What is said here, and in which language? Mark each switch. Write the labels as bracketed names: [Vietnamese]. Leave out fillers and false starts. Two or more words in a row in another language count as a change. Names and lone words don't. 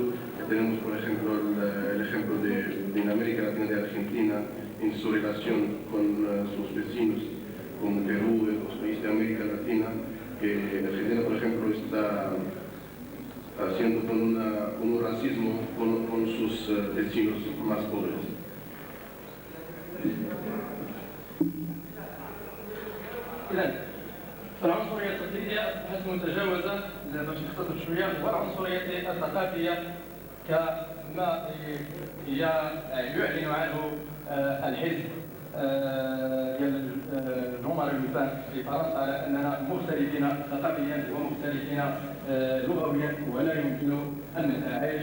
[Spanish] Tenemos, por ejemplo, el ejemplo de América Latina, de Argentina, en su relación con sus vecinos, como Perú y los países de América Latina, que Argentina, por ejemplo, está haciendo un racismo con sus vecinos más pobres. [Arabic] إذن فالعنصرية التقليدية أصبحت تكون تجاوزا باش نختصر شويه والعنصريه الثقافيه كما يعلن عنه الحزب ديال جون-ماري لوبان في فرنسا على اننا مختلفين ثقافيا ومختلفين لغويا ولا يمكن ان نتعايش.